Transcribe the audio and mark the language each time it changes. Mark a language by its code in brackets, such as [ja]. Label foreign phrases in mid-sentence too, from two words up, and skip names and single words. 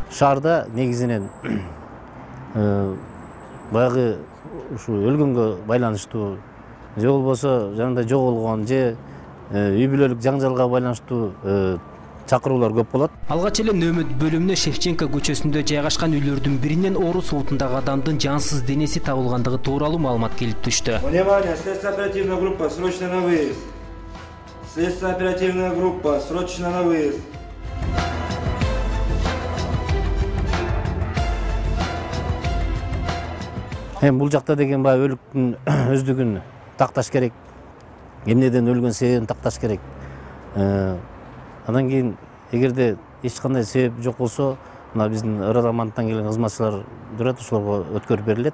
[ky] Шаарда негизинен баягы ушу өлгөнгө байланыштуу же болбосо жанагындай жоголгон же үй бүлөлүк жаңжалга байланыштуу чакыруулар көп болот. Алгач эле нөөмөт бөлүмүнө Шевченко көчөсүндө жайгашкан үйлөрдүн биринен орус султундагы адамдын жансыз денеси табылгандыгы тууралуу маалымат келип түштү. [ru] Внимание, следственная оперативная группа, срочно на выезд. Следственная оперативная группа, срочно на выезд. [ky] Бул жакта деген баягы өлүктүн өздүгүн такташ керек. Эмнеден өлгөн себебин такташ керек. Андан кийин эгерде эч кандай себеп жок болсо, мына биздин ырыламанттан келген кызматчылар турат, ошолорго өткөрүп берилет.